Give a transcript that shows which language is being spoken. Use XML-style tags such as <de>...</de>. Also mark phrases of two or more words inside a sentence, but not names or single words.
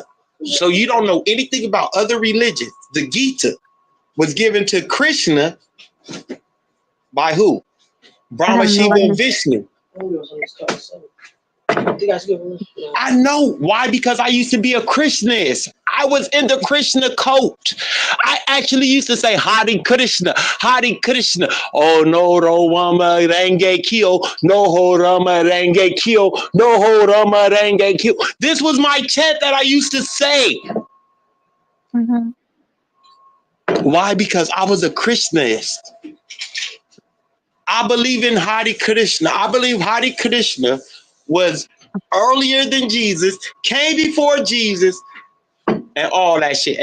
<en>So you don't know anything about other religions. The Gita was given to Krishna by who? I Brahma, have no Shiva, and idea. Vishnu. I know. Why? Because I used to be a Krishnist. I was in the Krishna cult. I actually used to say Hare Krishna, Hare Krishna. Oh no, Rama Renge Kyo, no ho Rama Renge Kyo, no ho Rama Renge Kyo. This was my chant that I used to say. Mm-hmm. Why? Because I was a Krishnist. I believe in Hare Krishna. I believe Hare Krishna was earlier than Jesus, came before Jesus, and all that shit.</en>